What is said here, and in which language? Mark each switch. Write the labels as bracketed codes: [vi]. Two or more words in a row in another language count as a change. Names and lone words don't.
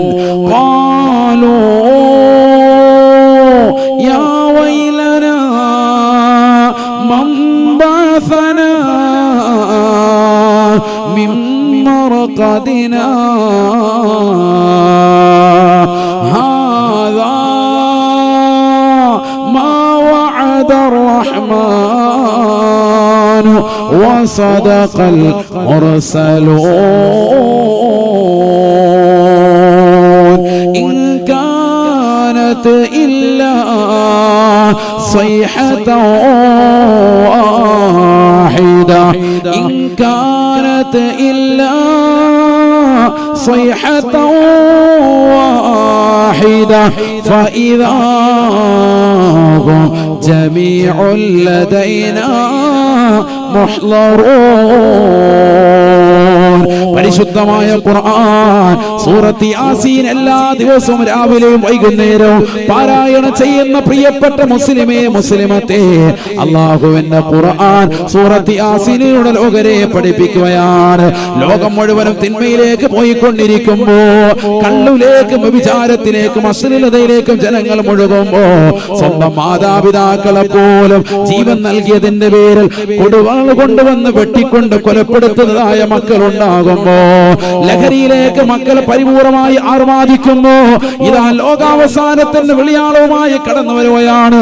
[ar] قالوا يا ويلنا من بعثنا من مرقدنا هذا ما وعد الرحمن وصدق المرسلون. إن كانت إلا صيحة واحدة، إن كانت إلا صيحة واحدة فإذا هم جميع لدينا محضرون. [ml] പരിശുദ്ധമായ ഖുർആൻ സൂറത്ത് യാസീൻ എല്ലാ ദിവസവും രാവിലെയും വൈകുന്നേരവും പാരായണം ചെയ്യുന്ന പ്രിയപ്പെട്ട മുസ്ലിമേ മുസ്ലിമത്തെ, അല്ലാഹുവിന്റെ ഖുർആൻ സൂറത്ത് യാസീനിലൂടെ ലോകരെ പഠിപ്പിക്കുകയാണ്. ലോകം മുഴുവനും തിന്മയിലേക്ക് പോയിക്കൊണ്ടിരിക്കുമ്പോ, കള്ളിലേക്കും വ്യഭിചാരത്തിലേക്കും അശ്ലീലതയിലേക്കും ജനങ്ങൾ മുഴുകുമ്പോ, സ്വന്തം മാതാപിതാക്കളെ പോലും ജീവൻ നൽകിയതിന്റെ പേരിൽ കൊടുവാൾ കൊണ്ടുവന്ന് വെട്ടിക്കൊണ്ട് കൊലപ്പെടുത്തുന്നതായ മക്കളുണ്ടാകുമ്പോ, ലഹരിയിലേക്ക് മക്കൾ പരിപൂർണമായി ആർമാദിക്കുമ്പോ, ഇതാ ലോകാവസാനത്തിന്റെ വിളിയാളവുമായി കടന്നു വരുകയാണ്.